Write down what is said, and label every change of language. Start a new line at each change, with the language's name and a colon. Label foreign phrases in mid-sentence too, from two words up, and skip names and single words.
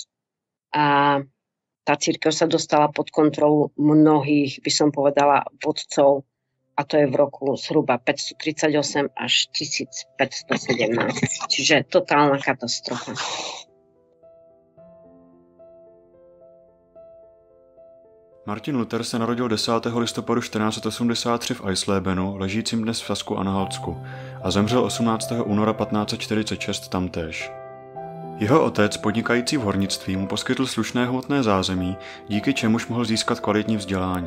Slovak: A tá cirkev sa dostala pod kontrolu mnohých, by som povedala, vodcov, a to je v roku zhruba 538 až 1517. Čiže totálna katastrofa.
Czech: Martin Luther se narodil 10. listopadu 1483 v Eislebenu, ležícím dnes v Sasku-Anhaltsku, a zemřel 18. února 1546 tamtéž. Jeho otec, podnikající v hornictví, mu poskytl slušné hmotné zázemí, díky čemuž mohl získat kvalitní vzdělání.